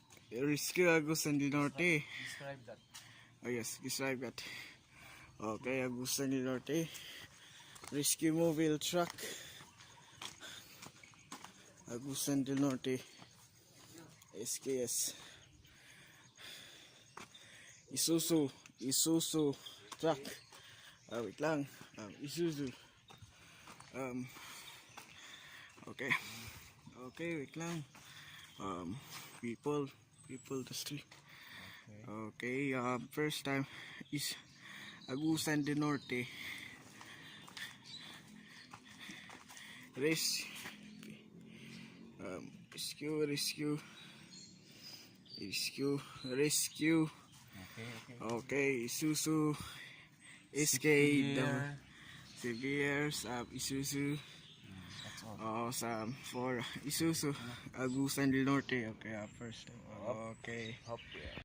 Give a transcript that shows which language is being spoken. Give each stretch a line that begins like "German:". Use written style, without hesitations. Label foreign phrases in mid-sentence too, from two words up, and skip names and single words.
English: Rescue Agusan del Norte. Describe that. Oh yes, describe that. Okay, Agusan del Norte. Rescue mobile truck. Agusan del Norte. SKS. Isuzu truck. Wait lang. Isuzu. Okay. Okay, wait lang. People the street. Okay, first time is Agusan del Norte. Rescue. Okay, Isuzu SK Seviers Isuzu. That's all. For Isuzu Agusan del Norte. Okay, first. Okay. Hop, yeah.